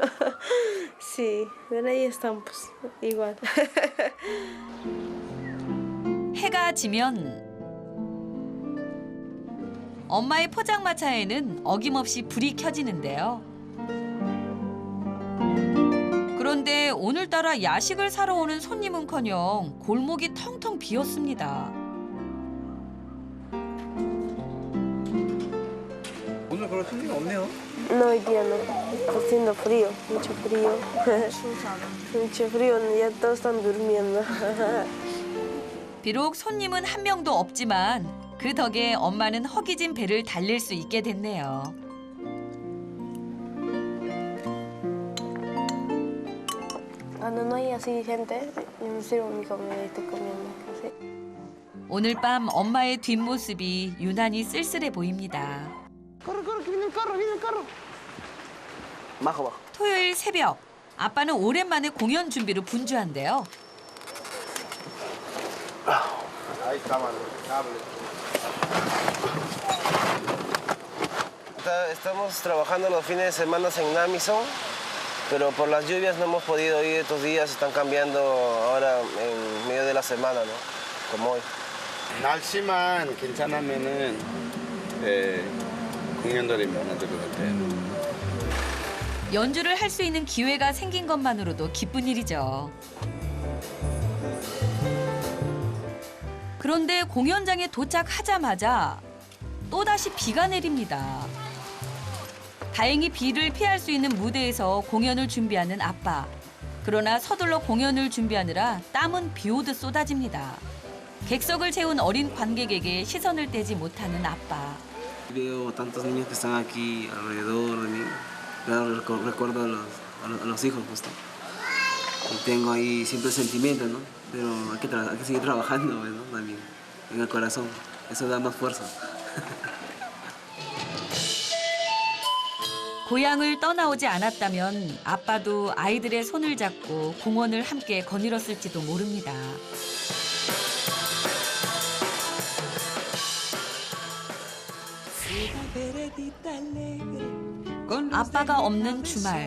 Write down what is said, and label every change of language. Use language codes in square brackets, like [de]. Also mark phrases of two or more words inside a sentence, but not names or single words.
[es] Sí, pero ahí están pues igual. [ko] 해가 지면 엄마의 포장마차에는 어김없이 불이 켜지는데요. 그런데 오늘따라 야식을 사러 오는 손님은커녕 골목이 텅텅 비었습니다. 오늘 그럴 손님 없네요. [es] No, hoy día no. Está haciendo frío, mucho frío. Mucho frío, ya todos están durmiendo. [ko] 비록 손님은 한 명도 없지만 그 덕에 엄마는 허기진 배를 달릴 수 있게 됐네요. [es] Cuando no hay así gente, yo me sirvo mi comida y estoy comiendo. Así. [ko] 오늘 밤 엄마의 뒷모습이 유난히 쓸쓸해 보입니다. [es] Bajo, bajo. [ko] 토요일 새벽, 아빠는 오랜만에 공연 준비로 분주한데요. [es] Ahí está, mano. Hable. Estamos trabajando los fines de semana en Namison, pero por las lluvias no hemos podido ir estos días. Están cambiando ahora en medio de la semana, ¿no? Como hoy. [ko] 날씨만 괜찮으면은 공연들이 많아질 것 같아요. 연주를 할 수 있는 기회가 생긴 것만으로도 기쁜 일이죠. 그런데 공연장에 도착하자마자 또다시 비가 내립니다. 다행히 비를 피할 수 있는 무대에서 공연을 준비하는 아빠. 그러나 서둘러 공연을 준비하느라 땀은 비 오듯 쏟아집니다. 객석을 채운 어린 관객에게 시선을 떼지 못하는 아빠. [es] Veo tantos niños que están aquí alrededor de mí. Claro, recuerdo a los hijos justo. Y tengo ahí siempre el sentimiento, ¿no? Pero hay que seguir trabajando, ¿no? También en el corazón. Eso da más fuerza. [ko] 고향을 떠나오지 않았다면 아빠도 아이들의 손을 잡고 공원을 함께 거닐었을지도 모릅니다. 아빠가 없는 주말.